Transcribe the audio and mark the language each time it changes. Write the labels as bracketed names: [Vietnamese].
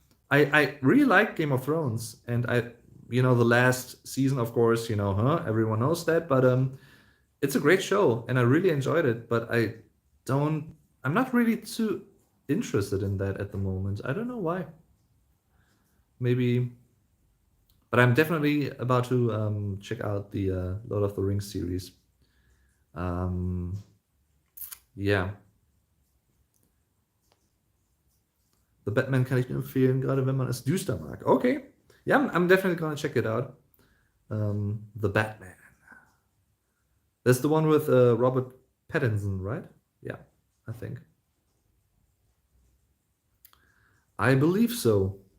[English] I really like Game of Thrones, and the last season, of course, everyone knows that, but it's a great show, and I really enjoyed it. But don't, I'm not really too interested in that at the moment. I don't know why. Maybe, but I'm definitely about to check out the Lord of the Rings series. [German] Um, ja, The Batman kann ich nur empfehlen, gerade wenn man es düster mag. [English] Okay. Yeah, I'm definitely gonna check it out. The Batman. That's the one with Robert Pattinson, right? Yeah, I think. I believe so.